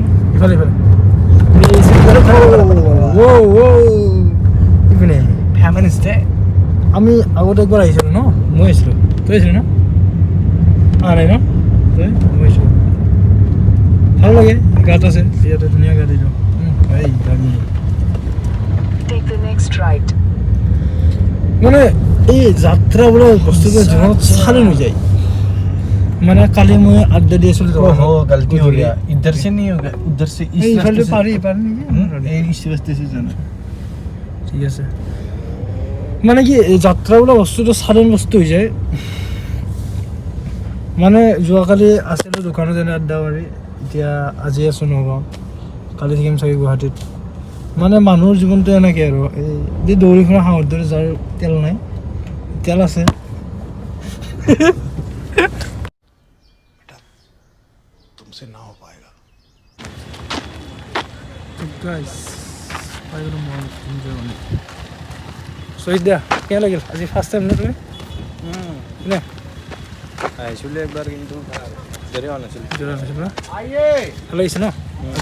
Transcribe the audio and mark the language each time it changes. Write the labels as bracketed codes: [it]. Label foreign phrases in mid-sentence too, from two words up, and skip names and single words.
[as] ইপিনে আমি আগতে একবাৰ আহিছিলোঁ ন মই আহিছিলোঁ তই আহিছিলোঁ ন নাই ন তই মই আহিছোঁ ভাল লাগে গাত আছে ইয়াতে ধুনীয়া গাড়ী দিলোঁ মানে এই যাত্ৰা বোলা বস্তুটো জীৱনত চালি নাযায় মানে কালি মই আড্ডা দি আছিলোঁ [hi] गलती हो गया इधर से नहीं होगा उधर से इस रास्ते से [as] পাৰি নেকি [hi] इस रास्ते से जाना [as] ঠিক আছে মানে কি এই যাত্ৰা বোলা বস্তুটো চালেন বস্তু হৈ যায় মানে যোৱাকালি আছিলোঁ দোকানত এনে আড্ডা মাৰি এতিয়া আজি আছোঁ নগাঁৱত কালি থাকিম চাগে গুৱাহাটীত মানে মানুহৰ জীৱনটো এনেকৈ আৰু এই দৌৰি ফুৰা হাঁহৰ দৰে যাৰ তেল নাই তেল আছে [hi] तुमसे ना हो पाएगा [as] শ্বহীদ দা কেনে লাগিল আজি [en] first time [as] নে তুমি নে আহিছিলোঁ একবাৰ কিন্তু জোৰে হোৱা নাছিল জোৰা নাছিল ন ভাল লাগিছে ন আজি